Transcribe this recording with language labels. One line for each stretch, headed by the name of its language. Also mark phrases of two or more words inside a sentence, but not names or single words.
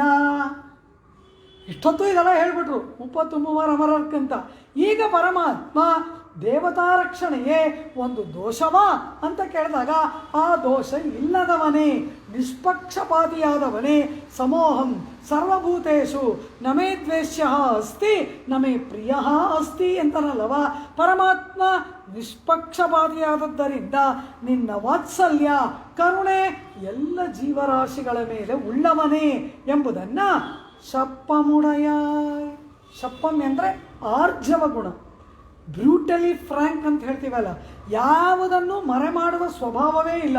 Kannada: ಇಷ್ಟೊತ್ತು ಇದೆಲ್ಲ ಹೇಳ್ಬಿಟ್ರು 33 ಅಮರರ್ಕಂತ. ಈಗ ಪರಮಾತ್ಮ ದೇವತಾ ರಕ್ಷಣೆಯೇ ಒಂದು ದೋಷವಾ ಅಂತ ಕೇಳಿದಾಗ ಆ ದೋಷ ಇಲ್ಲದವನೇ, ನಿಷ್ಪಕ್ಷಪಾತಿಯಾದವನೇ.
Sanskrit: ಸಮೋಹಂ ಸರ್ವಭೂತೇಷು ನಮೇ ದ್ವೇಷ್ಯ ಅಸ್ತಿ ನಮೇ ಪ್ರಿಯ ಅಸ್ತಿ ಅಂತನಲ್ಲವ.
Kannada: ಪರಮಾತ್ಮ ನಿಷ್ಪಕ್ಷಪಾತಿಯಾದದ್ದರಿಂದ ನಿನ್ನ ವಾತ್ಸಲ್ಯ ಕರುಣೆ ಎಲ್ಲ ಜೀವರಾಶಿಗಳ ಮೇಲೆ ಉಳ್ಳವನೇ ಎಂಬುದನ್ನು ಶಪ್ಪಮುಡಯ. ಶಪ್ಪಂ ಅಂದರೆ ಆರ್ಜವ ಗುಣ,
English: brutally frank
Kannada: ಅಂತ ಹೇಳ್ತೀವಲ್ಲ, ಯಾವುದನ್ನು ಮರೆ ಮಾಡುವ ಸ್ವಭಾವವೇ ಇಲ್ಲ.